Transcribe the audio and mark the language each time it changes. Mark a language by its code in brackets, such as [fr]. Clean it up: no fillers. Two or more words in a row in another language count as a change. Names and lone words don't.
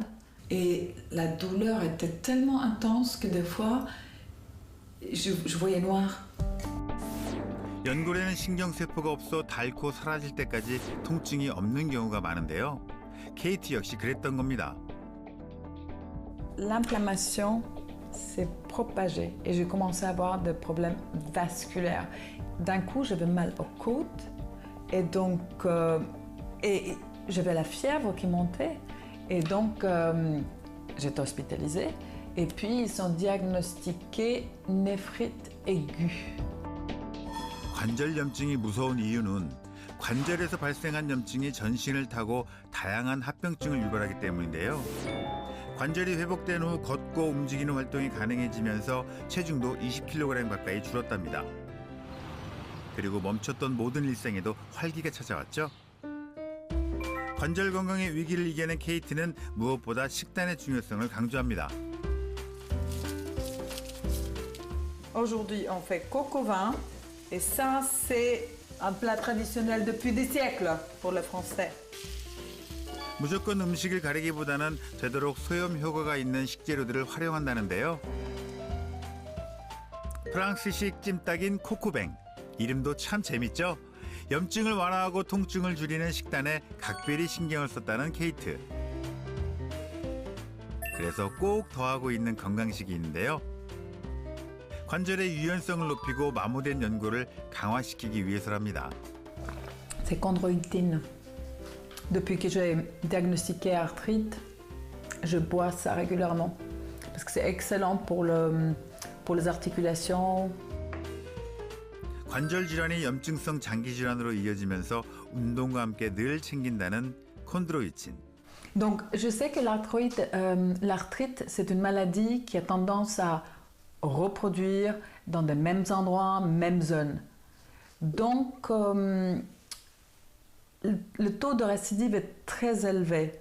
[fr] Et la douleur était tellement intense que des fois, je voyais noir. [ko] 연골에는 신경세포가 없어 닳고 사라질 때까지 통증이 없는 경우가 많은데요. 케이트 역시 그랬던 겁니다. [fr] L'inflammation s'est propagée et j'ai commencé à avoir des problèmes vasculaires. D'un coup, j'avais mal aux côtes et donc et j'avais la fièvre qui montait. Et donc, j'étais hospitalisée. Et puis, ils ont diagnostiqué néphrite aiguë. [ko] 관절염증이 무서운 이유는 관절에서 발생한 염증이 전신을 타고 다양한 합병증을 유발하기 때문인데요. 관절이 회복된 후 걷고 움직이는 활동이 가능해지면서 체중도 20kg 가까이 줄었답니다. 그리고 멈췄던 모든 일상에도 활기가 찾아왔죠. 관절 건강의 위기를 이겨낸 케이트는 무엇보다 식단의 중요성을 강조합니다. [fr] Aujourd'hui, on fait coq au vin. Et ça, c'est un plat traditionnel depuis des siècles pour les Français. [ko] 무조건 음식을 가리기보다는 되도록 소염 효과가 있는 식재료들을 활용한다는데요. 프랑스식 찜닭인 코코뱅. 이름도 참 재밌죠? 염증을 완화하고 통증을 줄이는 식단에 각별히 신경을 썼다는 케이트. 그래서 꼭 더하고 있는 건강식이 있는데요. 관절의 유연성을 높이고 마모된 연골을 강화시키기 위해서랍니다. [fr] C'est chondroïtine. Depuis que j'ai diagnostiqué arthrite, je bois ça régulièrement parce que c'est excellent pour les articulations. [ko] 관절 질환이 염증성 장기 질환으로 이어지면서 운동과 함께 늘 챙긴다는 콘드로이친. [fr] Donc, je sais que l'arthrite, c'est une maladie qui a tendance à reproduire dans les mêmes endroits, mêmes zones. Donc, le taux de récidive est très élevé.